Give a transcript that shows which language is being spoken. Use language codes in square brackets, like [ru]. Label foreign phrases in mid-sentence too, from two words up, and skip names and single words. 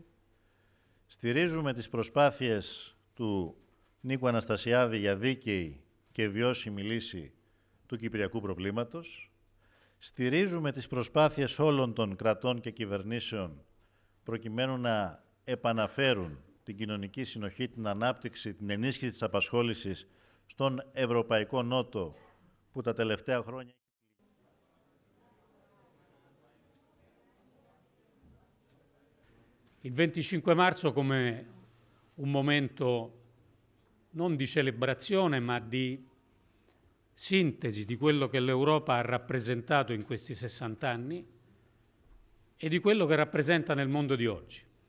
[el] Στηρίζουμε τις προσπάθειες του Νίκου Αναστασιάδη για δίκαιη και βιώσιμη λύση του κυπριακού προβλήματος. Στηρίζουμε τις προσπάθειες όλων των κρατών και κυβερνήσεων προκειμένου να επαναφέρουν την κοινωνική συνοχή, την ανάπτυξη, την ενίσχυση της απασχόλησης στον Ευρωπαϊκό Νότο που τα τελευταία χρόνια... [it] Il 25 marzo come un momento non di celebrazione ma di sintesi di quello che l'Europa ha rappresentato in questi 60 anni e di quello che rappresenta nel mondo di oggi.